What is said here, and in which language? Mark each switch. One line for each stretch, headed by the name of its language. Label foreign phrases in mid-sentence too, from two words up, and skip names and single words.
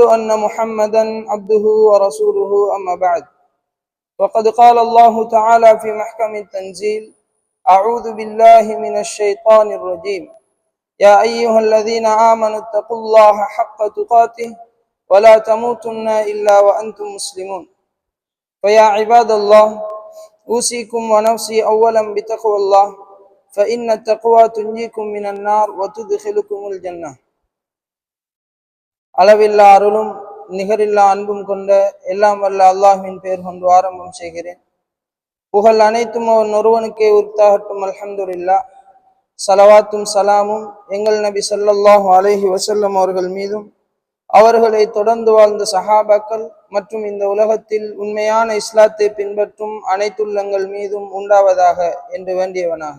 Arabic: أن محمدا عبده ورسوله أما بعد وقد قال الله تعالى في محكم التنزيل أعوذ بالله من الشيطان الرجيم يا أيها الذين آمنوا اتقوا الله حق تقاته ولا تموتن إلا وأنتم مسلمون فيا عباد الله أوصيكم ونفسي أولا بتقوى الله فإن التقوى تنجيكم من النار وتدخلكم الجنة.
Tamil: அளவில்லா அருளும் நிகரில்லா அன்பும் கொண்ட எல்லாம் வல்ல அல்லாஹ்வின் பெயர் கொண்டு ஆரம்பம் செய்கிறேன். புகழ் அனைத்தும் அவன் ஒருவனுக்கே உரித்தாகட்டும்.
Arabic: الحمد لله.
Tamil: ஸலவாத்தும் சலாமும் எங்கள் நபி
Arabic: صلى الله عليه وسلم
Tamil: அவர்கள் மீதும் அவர்களை தொடர்ந்து வாழ்ந்த சஹாபாக்கள் மற்றும் இந்த உலகத்தில் உண்மையான இஸ்லாத்தை பின்பற்றும் அனைத்துள்ளங்கள் மீதும் உண்டாவதாக என்று வேண்டியவனாக.